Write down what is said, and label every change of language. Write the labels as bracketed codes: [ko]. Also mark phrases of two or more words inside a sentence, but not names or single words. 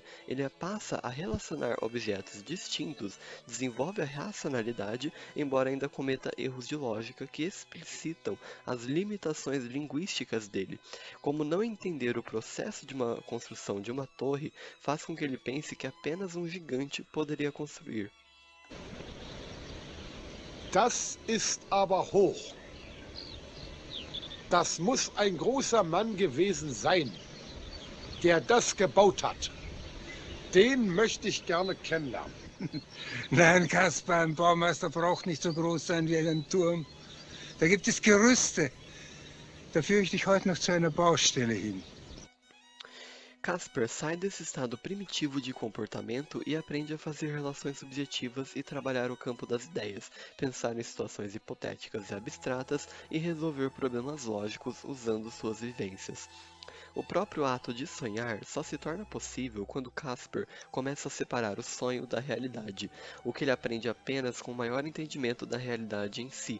[pt] Ele passa a relacionar objetos distintos, desenvolve a racionalidade, embora ainda cometa erros de lógica que explicitam as limitações linguísticas dele. Como não entender o processo de uma construção de uma torre faz com que ele pense que apenas um gigante poderia construir. [de] Das ist aber hoch. Das muss ein großer Mann gewesen sein, der das gebaut hat. Den möchte ich gerne kennenlernen. Nein, Kaspar, ein Baumeister braucht nicht so groß sein wie ein Turm. Da gibt es Gerüste. Da führe ich dich heute noch zu einer Baustelle hin. [pt] Caspar sai desse estado primitivo de comportamento e aprende a fazer relações subjetivas e trabalhar o campo das ideias, pensar em situações hipotéticas e abstratas e resolver problemas lógicos usando suas vivências. O próprio ato de sonhar só se torna possível quando Caspar começa a separar o sonho da realidade, o que ele aprende apenas com maior entendimento da realidade em si.